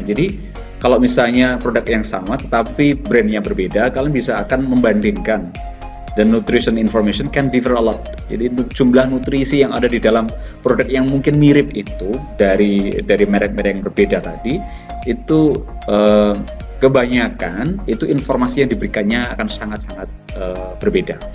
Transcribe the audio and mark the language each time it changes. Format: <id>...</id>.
<id>Jadi kalau misalnya produk yang sama tetapi brandnya berbeda, kalian bisa akan membandingkan.</id> <en>Dan nutrition information can differ a lot.</en> <id>Jadi jumlah nutrisi yang ada di dalam produk yang mungkin mirip itu dari merek-merek yang berbeda tadi, itu kebanyakan itu informasi yang diberikannya akan sangat-sangat berbeda.</id>